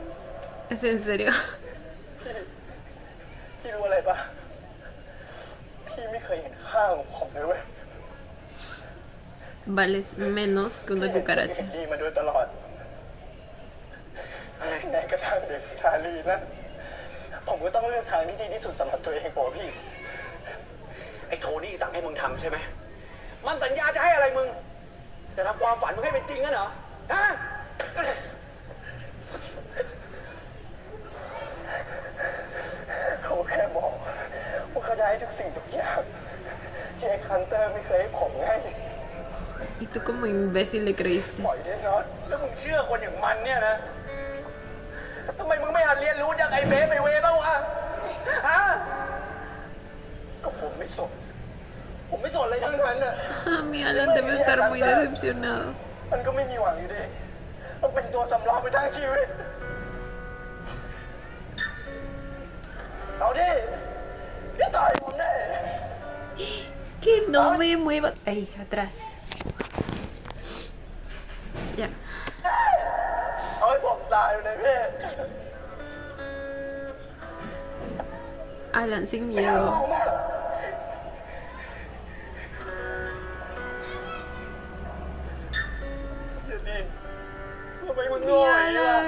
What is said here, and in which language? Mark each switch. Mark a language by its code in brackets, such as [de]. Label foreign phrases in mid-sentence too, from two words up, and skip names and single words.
[es] ¿Es en serio? [th] พี่รู้อะไรปะพี่ไม่เคยเห็นค่าของผมเลยเว้ย [es] Vales menos que una [th] เห็น [es] cucaracha. [th] ดีมาโดยตลอดแม้กระทั่งเด็กชาลีนะผมก็ต้องเลือกทางที่ดีที่สุดสำหรับตัวเองบอกพี่ ไอ้โทนี่สั่งให้มึงทำใช่ไหมมันสัญญาจะให้อะไรมึง จะทำความฝันมึงให้เป็นจริงกันเหรอฮะเขาแค่บอกว่าเขาจะให้ทุกสิ่งทุกอย่างเจคฮันเตอร์ไม่เคยให้ผมให้ [es] Y tú como imbécil le creíste. [th] ปล่อยได้น็อตแล้วมึงเชื่อคนอย่างมันเนี่ยนะทำไมมึงไม่หัดเรียนรู้จากไอ้เบฟไปเวบ้างวะฮะก็ผมไม่สนอะไรทั้งนั้นน่ะ [es] Ah, mi Alan debe estar muy decepcionado. [th] มันก็ไม่มีหวังอยู่ดีต้องเป็นตัวสำรองไปทั้งชีวิตเอาดิพี่ต่อยผมแน่ [es] Que no me mueva. Ahí, atrás. Ya. [th] เอาให้ผมตายเลยพี่ [es] Alan, sin [th] ไม่เอา [es] miedo. [th] มาเดี๋ยวดิทำไมมึง [es] Mi [th] โง่อย่างนี้ล่ะ